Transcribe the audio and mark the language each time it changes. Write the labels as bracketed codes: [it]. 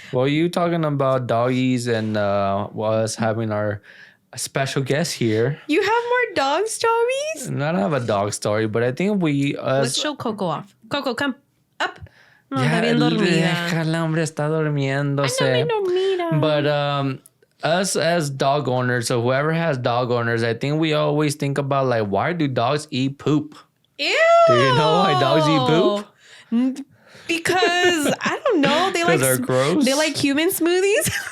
[en] Well, you talking about doggies and us having our special guest here. You have more dog stories? I don't have a dog story, but I think let's show Coco off. Coco, come up. No, [es] ya, está bien dormida. Déjala, hombre, está durmiéndose. [en] But us as dog owners, so whoever has dog owners, I think we always think about like, why do dogs eat poop? Ew. Do you know why dogs eat poop? Because I don't know, they're gross. They like human smoothies.